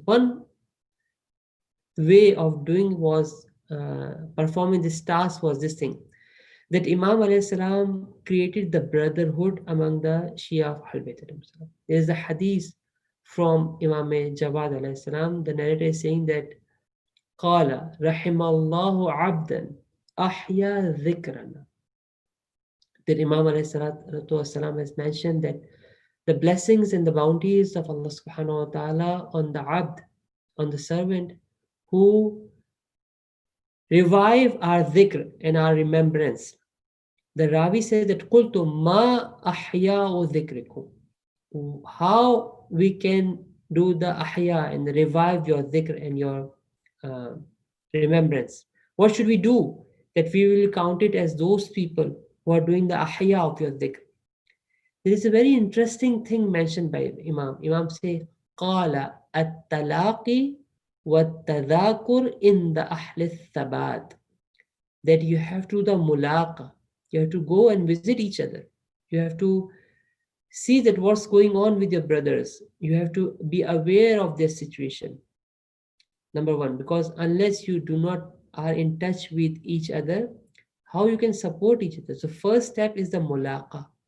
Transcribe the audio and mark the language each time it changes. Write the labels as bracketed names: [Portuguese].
[English] One way of doing was performing this task was this thing, that Imam alayhi salam created the brotherhood among the Shia of Ahlul Bayt alayhi salam. There is a hadith from Imam Jawad alayhi salam. The narrator is saying that [Arabic] قال رحم الله عبدا أحيا ذكرنا. [English] That Imam alayhi salatu wasalam has mentioned that the blessings and the bounties of Allah subhanahu wa ta'ala on the abd, on the servant who revive our dhikr and our remembrance. The Ravi says that [Arabic] قلت ما أحياء ذكركم. [English] How we can do the ahya and revive your dhikr and your remembrance. What should we do? That we will count it as those people who are doing the ahya of your dhikr. There is a very interesting thing mentioned by Imam. Imam say, [Arabic] قال التلاقي والتذاكر [English] in the [Arabic] أهل الثبات. [English] That you have to do the mulaqa. You have to go and visit each other. You have to see that what's going on with your brothers. You have to be aware of their situation. Number one, because unless you do not are in touch with each other, how you can support each other? So first step is the mulaqa.